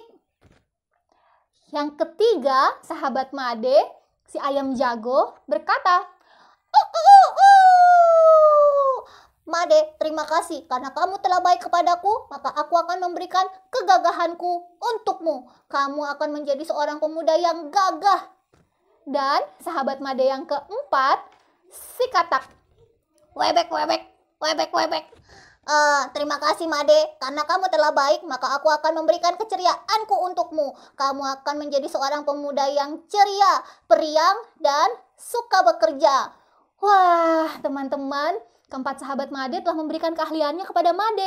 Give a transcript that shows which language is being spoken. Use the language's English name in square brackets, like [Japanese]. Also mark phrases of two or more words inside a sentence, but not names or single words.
[Indonesian] Yang ketiga, sahabat Made, si ayam jago, berkata, Made, terima kasih karena kamu telah baik kepadaku, maka aku akan memberikan kegagahanku untukmu. Kamu akan menjadi seorang pemuda yang gagah. Dan sahabat Made yang keempat, si Katak. Webek, webek, webek, webek. Terima kasih Made, karena kamu telah baik, maka aku akan memberikan keceriaanku untukmu. Kamu akan menjadi seorang pemuda yang ceria, periang, dan suka bekerja. Wah, teman-teman, keempat sahabat Made telah memberikan keahliannya kepada Made.